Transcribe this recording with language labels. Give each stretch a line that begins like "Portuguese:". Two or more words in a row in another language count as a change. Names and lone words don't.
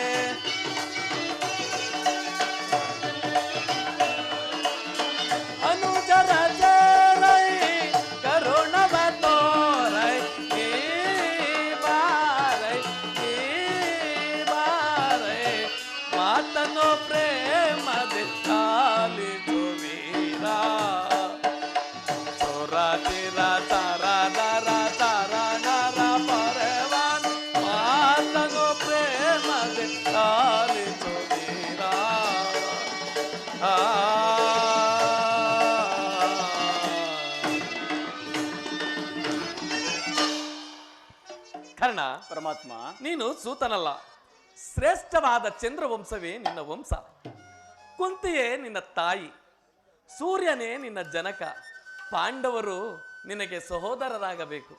Kannada: ಅನುಜರ ಚೇರೈ ಕರುಣವ ತೋರೈ, ಈ ಬಾರೈ ಈ ಬಾರೈ, ಮಾತನು ಪ್ರೇಮದಿ ಲಾಲಿಸುವೀರ, ಸುರ ಚಿರ ತರದರ ತರಣರ ಪೊರೆವನ್, ಮಾತನು ಪ್ರೇಮದಿ ಲಾಲಿಸುವೀರ. ಕರ್ಣ, ಪರಮಾತ್ಮ, ನೀನು ಸೂತನಲ್ಲ, ಶ್ರೇಷ್ಠವಾದ ಚಂದ್ರವಂಶವೇ ನಿನ್ನ ವಂಶ, ಕುಂತಿಯೇ ನಿನ್ನ ತಾಯಿ, ಸೂರ್ಯನೇ ನಿನ್ನ ಜನಕ, ಪಾಂಡವರು ನಿನಗೆ ಸಹೋದರರಾಗಬೇಕು.